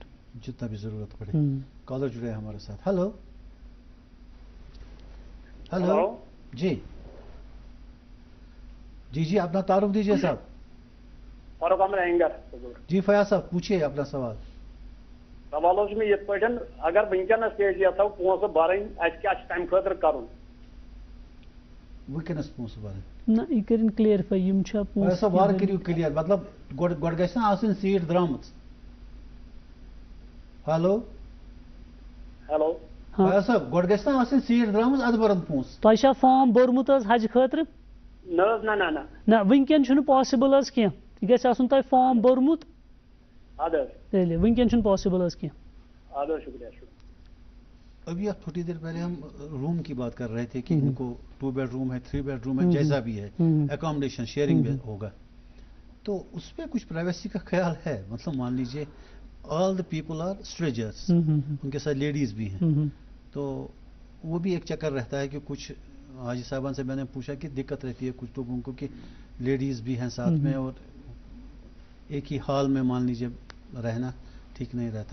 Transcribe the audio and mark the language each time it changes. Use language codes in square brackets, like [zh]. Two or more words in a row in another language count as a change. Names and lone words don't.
[ur] جتنا بھی ضرورت پڑے. کالر جڑے ہمارے ساتھ. ہلو ہلو. جی جی جی, اپنا تعارف دیجیے صاحب. فاروق احمد اینگر. جی فیاض صاحب پوچھیے اپنا سوال. [ks] سوال میں یہ پہ اگر ونکس یژھو پونسہ برن اس کیا تمہ خاطر کرن؟ ونکس پونسہ برن نہ یہ کرن کلیئرفائی یم چھا پونسہ وار کریو کلیئر, مطلب گۄڈٕ گژھِ نا آسٕنۍ سیٖٹ درٛامٕژ. ہلو ہیلو فیاض صاحب, گۄڈٕ گژھِ نا آسٕنۍ سیٖٹ درٛامٕژ اَدٕ بَرن پونسہٕ. تۄہہِ چھا فارم بوٚرمُت حظ حج خٲطرٕ؟ نہ حظ نہ نہ نہ نہ ونکٮ۪ن چھُنہٕ پاسبل حظ کینٛہہ, یہِ گژھِ آسُن تۄہہِ فارم بوٚرمُت. اد حظ تیٚلہِ ونکٮ۪ن چھُنہٕ پاسبل حظ کینٛہہ. اد حظ شکریہ شکریہ. [ur] ابھی آپ تھوڑی دیر پہلے ہم روم کی بات کر رہے تھے کہ ان کو 2 [en] bedroom [ur] ہے, 3 [en] bedroom [ur] ہے, جیسا بھی ہے, [en] accommodation sharing [ur] میں ہوگا, تو اس پہ کچھ پرائیویسی کا خیال ہے؟ مطلب مان لیجیے [en] all the people are strangers, [ur] ان کے ساتھ لیڈیز بھی ہیں, تو وہ بھی ایک چکر رہتا ہے کہ کچھ حاجی صاحبان سے میں نے پوچھا کہ دقت رہتی ہے کچھ لوگوں کو کہ لیڈیز بھی ہیں ساتھ میں اور ایک ہی حال میں مان لیجیے رہنا ٹھیک نہیں رہتا.